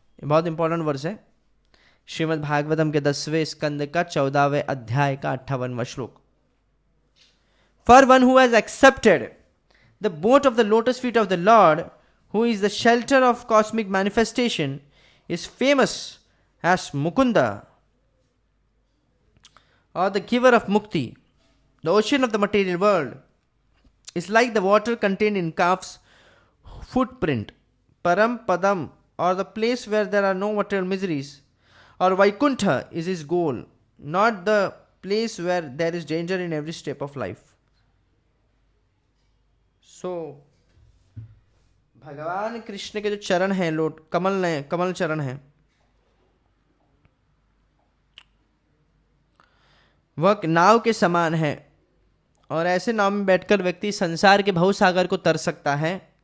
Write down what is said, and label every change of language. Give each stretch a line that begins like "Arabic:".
Hindi: बहुत important verse है, श्रीमद् भागवतम के 10वें स्कंद का 14वें अध्याय का 58वां श्लोक।
English: For one who has accepted the boat of the lotus feet of the Lord, who is the shelter of cosmic manifestation, is famous as Mukunda, or the giver of Mukti. The ocean of the material world is like the water contained in calf's footprint. Param Padam, or the place where there are no material miseries, or Vaikuntha is his goal, not the place where there is danger in every step of life.
Hindi: So, भगवान कृष्ण के जो चरण हैं, कमल चरण हैं, वह नाव के समान है, और ऐसे नाव में बैठकर व्यक्ति संसार के भवसागर को तर सकता है।